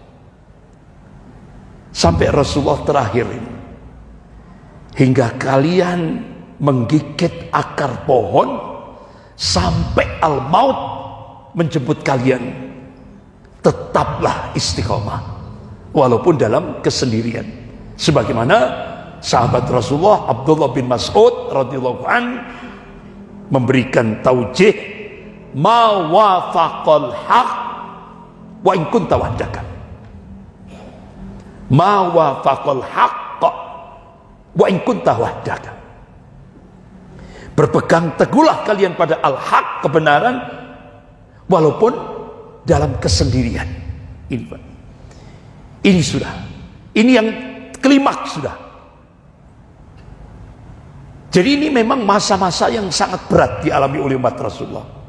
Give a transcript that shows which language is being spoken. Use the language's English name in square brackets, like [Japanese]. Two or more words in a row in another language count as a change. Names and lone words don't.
[Indonesian] Sampai Rasulullah terakhir ini, hingga kalian menggigit akar pohon sampai al-maut menjemput kalian, tetaplah istiqomah walaupun dalam kesendirian. Sebagaimana sahabat Rasulullah Abdullah bin Mas'ud [Arabic] رضي الله عن [Indonesian] memberikan taujih, [Arabic] ما وافق الحق وإن كنت وحدك, ما وافق الحق وإن كنت وحدك, [Indonesian] berpegang teguhlah kalian pada al-haq, kebenaran, walaupun dalam kesendirian. Ini sudah, ini yang klimaks sudah. Jadi ini memang masa-masa yang sangat berat dialami oleh umat Rasulullah.